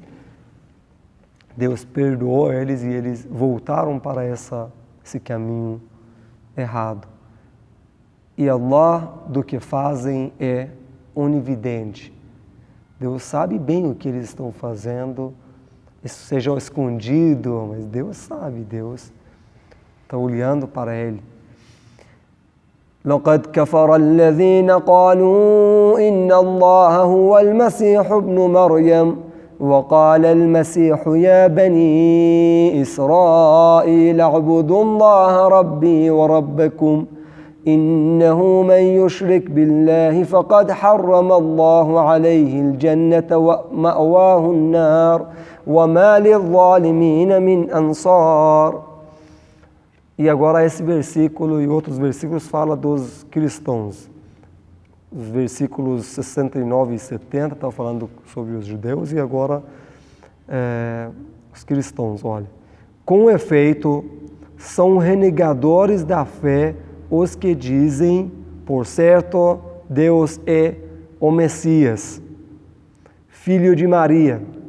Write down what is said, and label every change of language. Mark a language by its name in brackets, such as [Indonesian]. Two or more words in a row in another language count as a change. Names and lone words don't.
[Portuguese] Deus perdoou eles e eles voltaram para esse caminho errado. E Allah, do que fazem, é onividente. Deus sabe bem o que eles estão fazendo, isso seja escondido, mas Deus sabe, Deus está olhando para ele. [Arabic] لقد كفر الذين قالوا إن الله هو المسيح ابن مريم وقال المسيح يا بني إسرائيل اعبدوا الله ربي وربكم إنه من يشرك بالله فقد حرم الله عليه الجنة ومأواه النار وما للظالمين من أنصار. [Portuguese] E agora esse versículo e outros versículos falam dos cristãos. Os versículos 69 e 70 estão falando sobre os judeus e agora os cristãos. Olha, com efeito, são renegadores da fé os que dizem, por certo, Deus é o Messias, filho de Maria.